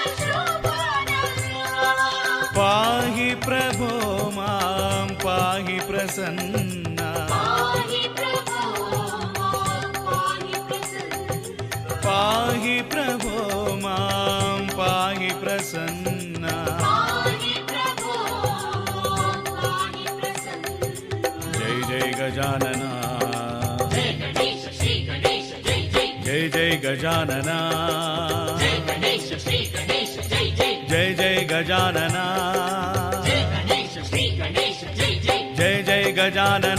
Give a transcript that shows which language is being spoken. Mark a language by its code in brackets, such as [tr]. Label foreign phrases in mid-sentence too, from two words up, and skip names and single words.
[sa] पाहि प्रभो मां पाहि प्रसन्न पाहि प्रभो मां पाहि प्रसन्न पाहि प्रभो मां पाहि प्रसन्न पाहि प्रभो मां पाहि प्रसन्न [hi] जय जय गजानना जय गणेश श्री गणेश जय जय जय जय गजानना जय गणेश श्री गणेश जय जय जय जय गजानना जय गणेश श्री गणेश जय जय जय जय गजानना